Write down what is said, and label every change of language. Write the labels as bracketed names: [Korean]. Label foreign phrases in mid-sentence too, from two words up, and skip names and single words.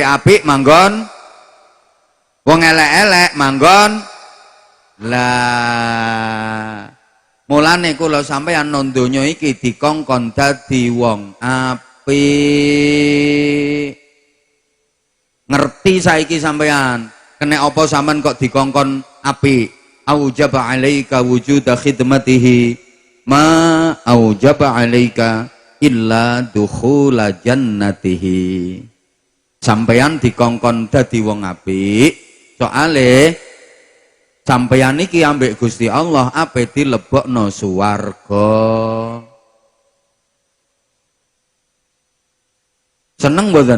[Javanese] Wong apik-apik manggon Wong elek-elek manggon lah. Mulane kula sampeyan nang donya iki dikongkon dadi wong apik. Ngerti saiki sampeyan, kena apa sampean kok dikongkon apik? [Arabic] أوجب عليك وجود خدمته ما أوجب عليك إلا دخول جنته. [Javanese] Sampeyan dikongkon dadi wong apik, soale sampeyan iki ambek Gusti Allah ape dilebokno swarga. Seneng mboten?